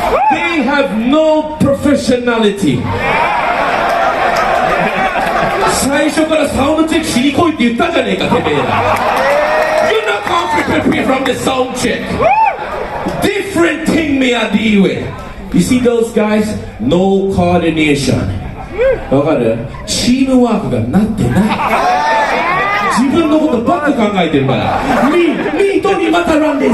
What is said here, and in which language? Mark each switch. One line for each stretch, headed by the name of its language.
English: They have no professionality.
Japanese: 最初からサウンドチェックしに来いって言ったじゃねえか、てめえら。
English: You're not confident from the sound check. Different thing me I deal with. You see those guys? No coordination.
Japanese: わかる？チームワークがなってない。自分のことばっか考えてるからミートにまたランです。